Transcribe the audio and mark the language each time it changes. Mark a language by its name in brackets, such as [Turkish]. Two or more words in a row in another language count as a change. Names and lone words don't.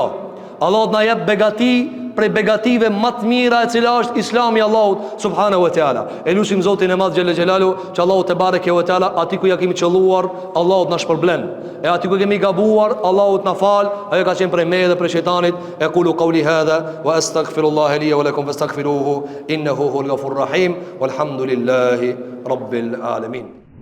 [Albanian] Allah të na jep begati prej begative më të mira e cila është Islami i Allahut [Arabic] سبحانه وتعالى. [Albanian] E lutim Zotin e madh [Arabic] جل جلاله [Albanian] që Allahu [Arabic] تبارك وتعالى [Albanian] aty ku ja kemi qelluar, Allahu na shpërblen. E aty ku kemi gabuar, Allahu na fal. Ajo ka qenë prej meje dhe prej shejtanit. [Arabic] E قل قولي هذا وأستغفر الله لي ولكم فاستغفروه إنه هو الغفور الرحيم والحمد لله رب العالمين.